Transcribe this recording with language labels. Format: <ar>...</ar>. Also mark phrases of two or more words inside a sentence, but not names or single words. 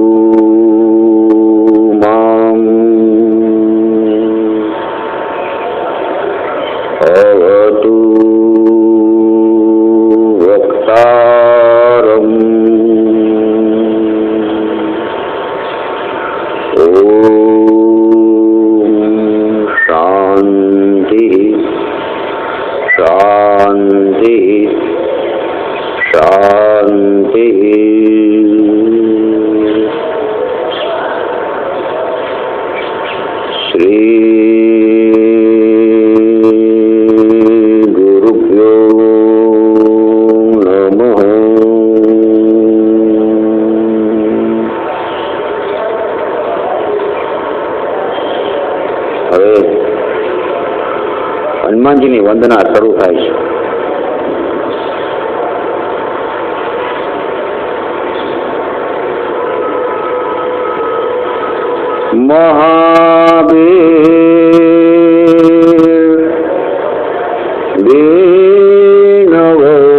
<sa>माम् अवतु वक्तारम् शांति शांति शांति। श्री गुरुभ्यो नमः।</sa> <gu>હવે હનુમાનજીની વંદના શરૂ થાય છે. મહાવીર દેનવો</gu>